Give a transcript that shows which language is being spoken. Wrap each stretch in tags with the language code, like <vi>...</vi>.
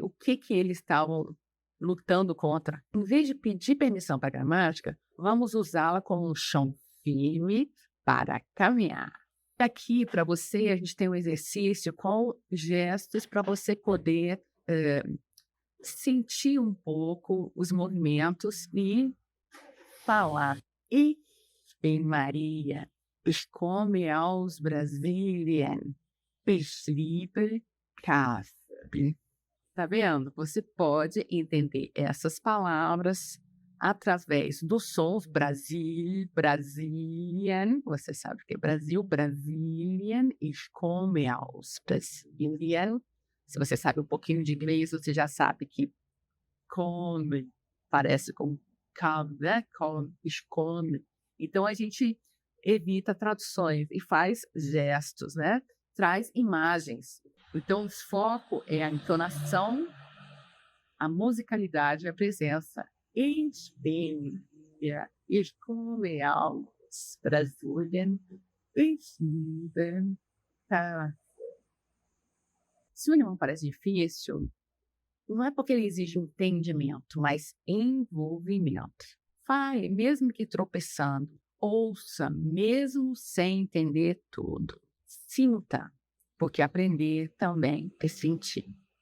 <pt>O que eles estavam lutando contra? Em vez de pedir permissão para a gramática, vamos usá-la como um chão firme para caminhar. Aqui, para você, a gente tem um exercício com gestos para você poder sentir um pouco os movimentos e falar.</pt> <de>E em Maria, ich komme aus Brasilien, ich liebe Kaffee.</de> <pt>Tá vendo? Você pode entender essas palavras através dos sons Brasil, Brasilien. Você sabe o que é Brasil, Brasilien,</pt> <de>ich komme aus Brasilien.</de> <pt>Se você sabe um pouquinho de inglês, você já sabe que come parece com come, né? Come,</pt> <de>ich komme.</de> <pt>Então, a gente evita traduções e faz gestos, né? Traz imagens. Então, o foco é a entonação, a musicalidade e a presença.</pt> <de>Ich bin, ich komme aus Brasilien, ich liebe Kaffee.</de> <pt>Se o alemão parece difícil, não é porque ele exige entendimento, mas envolvimento. Fale, mesmo que tropeçando. Ouça, mesmo sem entender tudo. Sinta, porque aprender também é sentir.</pt>